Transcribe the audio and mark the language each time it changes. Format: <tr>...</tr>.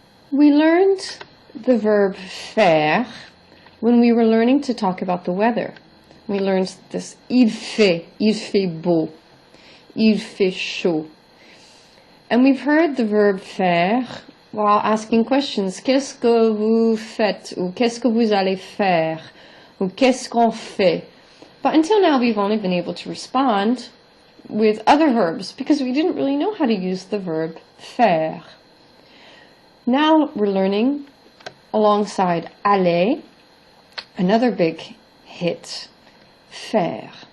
<en>We learned the verb faire when we were learning to talk about the weather. We learned this</en> <fr>il fait beau, il fait chaud.</fr> <en>And we've heard the verb faire while asking questions.</en> <fr>Qu'est-ce que vous faites? Ou qu'est-ce que vous allez faire? Ou qu'est-ce qu'on fait?</fr> <en>But until now we've only been able to respond with other verbs because we didn't really know how to use the verb faire. Now we're learning alongside aller, another big hit, faire.</en>